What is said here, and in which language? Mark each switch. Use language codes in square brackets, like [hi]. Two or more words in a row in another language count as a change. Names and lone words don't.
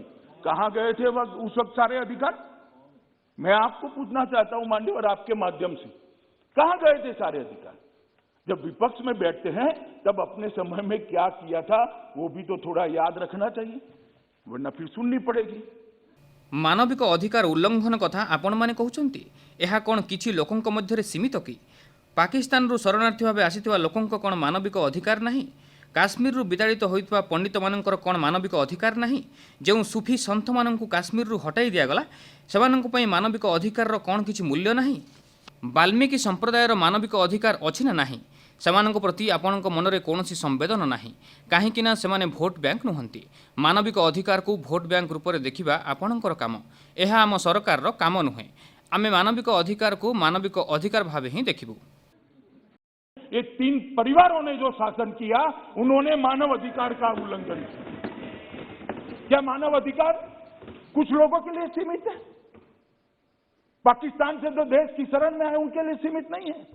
[hi] कहां गए थे उस वक्त सारे अधिकार? मैं आपको पूछना चाहता हूं माननीय, और आपके माध्यम से, कहां गए थे सारे अधिकार? जब विपक्ष में बैठते हैं तब अपने समय में क्या किया था वो भी तो थोड़ा याद रखना चाहिए, वरना फिर सुननी पड़ेगी। [or] ମାନବିକ ଅଧିକାର ଉଲ୍ଲଂଘନ କଥା ଆପଣ ମାନେ କହୁଚନ୍ତି। ଏହା କଣ କିଛି ଲୋକଙ୍କ ମଧ୍ୟରେ ସୀମିତ କି? ପାକିସ୍ତାନ ରୁ ଶରଣାର୍ଥୀ ଭାବେ ଆସିଥିବା ଲୋକଙ୍କ କଣ ମାନବିକ ଅଧିକାର ନାହିଁ? କାଶ୍ମୀର ରୁ ବିତାଡ଼ିତ ହୋଇଥିବା ପଣ୍ଡିତ ମାନଙ୍କର କଣ ମାନବିକ ଅଧିକାର ନାହିଁ? ଯେଉଁ ସୁଫି ସନ୍ଥ ମାନଙ୍କୁ କାଶ୍ମୀର ରୁ ହଟାଇ ଦିଆ ଗଲା, ସେମାନଙ୍କ ପାଇଁ ମାନବିକ ଅଧିକାର ର କଣ କିଛି ମୂଲ୍ୟ ନାହିଁ? ବାଲ୍ମୀକି ସମ୍ପ୍ରଦାୟର ମାନବିକ ଅଧିକାର ଅଛି ନା ନାହିଁ? ସେମାନଙ୍କ ପ୍ରତି ଆପଣଙ୍କ ମନରେ କୌଣସି ସମ୍ବେଦନ ନାହିଁ, କାହିଁକି ନା ସେମାନେ ଭୋଟ ବ୍ୟାଙ୍କ ନୁହଁନ୍ତି। ମାନବିକ ଅଧିକାର କୋ ଭୋଟ ବ୍ୟାଙ୍କ [hi] रूप में देखा [or] ଆପଣଙ୍କର କାମ, ଯହ ଆମ ସରକାର ର କାମ ନୁହେଁ। ଆମେ ମାନବିକ ଅଧିକାର କୋ ମାନବିକ ଅଧିକାର ଭାବେ ହିଁ ଦେଖିବୁ। [hi] ये 3 परिवारों ने जो शासन किया, उन्होंने मानव अधिकार का उल्लंघन किया। क्या मानव अधिकार कुछ लोगों के लिए सीमित है? पाकिस्तान से जो देश की शरण में आए उनके लिए सीमित नहीं है।